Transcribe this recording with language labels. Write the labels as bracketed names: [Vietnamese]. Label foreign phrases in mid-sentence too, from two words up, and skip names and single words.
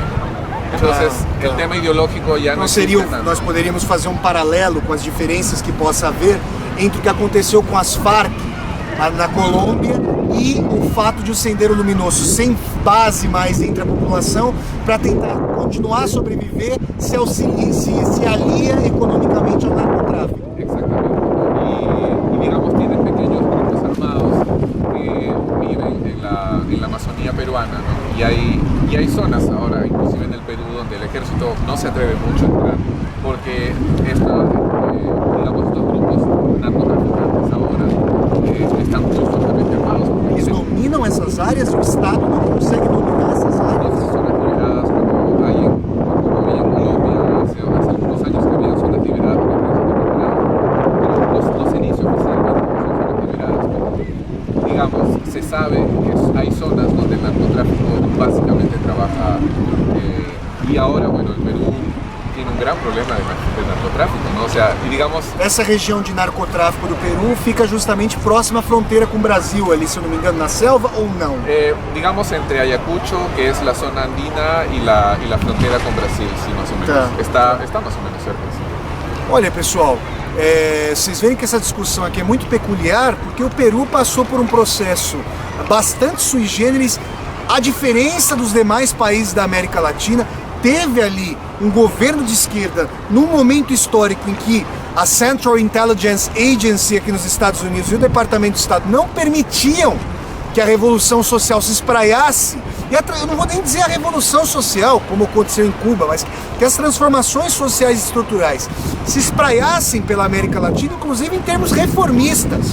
[Spanish] Entonces, el tema ideológico ya no existe tanto. [Portuguese] Nós poderíamos fazer paralelo com as diferenças que possa haver entre o que aconteceu com as Farc na Colômbia e o fato de o Sendero Luminoso sem base mais entre a população para tentar continuar a sobreviver se alia economicamente ao narcotráfico. [Spanish] Exactamente. Y digamos, tienen pequeños grupos armados que viven en la Amazonía peruana, ¿no? Y hay zonas ahora, inclusive en el Perú, donde el ejército no se atreve mucho a entrar, porque digamos, estos grupos narcotraficantes ahora están muy fuertemente armados. [Portuguese] Eles dominam essas áreas e o Estado não consegue dominar essas áreas. [Spanish] Esas zonas liberadas, como había en Colombia hace algunos años que había zonas liberadas por el ejército, no se dice oficialmente que son zonas liberadas, pero digamos, se sabe que hay zonas donde el narcotráfico básicamente trabaja y ahora, bueno, el Perú tiene un gran problema de narcotráfico, ¿no? O sea, y digamos... [Portuguese] Essa região de narcotráfico do Peru fica justamente próxima à fronteira com o Brasil, ali, se eu não me engano, na selva ou não? [Spanish] Digamos entre Ayacucho, que es la zona andina, y la frontera con Brasil, sí, más o menos. [Portuguese] Tá. [Spanish] Está más o menos cerca, sí. [Portuguese] Olha, pessoal, vocês veem que essa discussão aqui é muito peculiar, porque o Peru passou por um processo bastante [Latin] sui generis, [Portuguese] a diferença dos demais países da América Latina. Teve ali um governo de esquerda num momento histórico em que a Central Intelligence Agency aqui nos Estados Unidos e o Departamento de Estado não permitiam que a Revolução Social se espraiasse, e eu não vou nem dizer a Revolução Social, como aconteceu em Cuba, mas que as transformações sociais e estruturais se espraiassem pela América Latina, inclusive em termos reformistas.